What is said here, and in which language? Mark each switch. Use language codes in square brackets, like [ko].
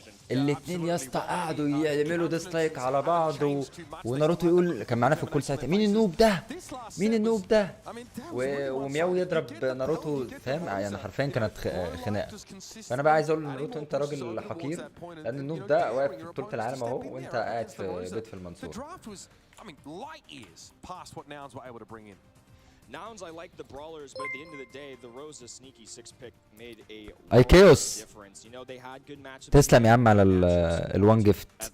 [ar] الاتنين يا اسطى قعدوا يعملوا ديسلايك على بعض وناروتو يقول كان معانا في الكل ساعتها مين النوب ده ومياو يضرب ناروتو فاهم يعني حرفيا كانت خناقه. فانا بقى عايز اقول لناروتو انت راجل حقير لان النوب ده واقف في بطوله العالم اهو وانت قاعد في بيت في المنصوره. [en] I mean, light years past what Nouns were able to bring in. Nouns, I like the brawlers, but at the end of the day, the Rosa sneaky 6-pick made a difference. You know, they had good matchups. [ar] تسلم يا عم على الوان جيفت.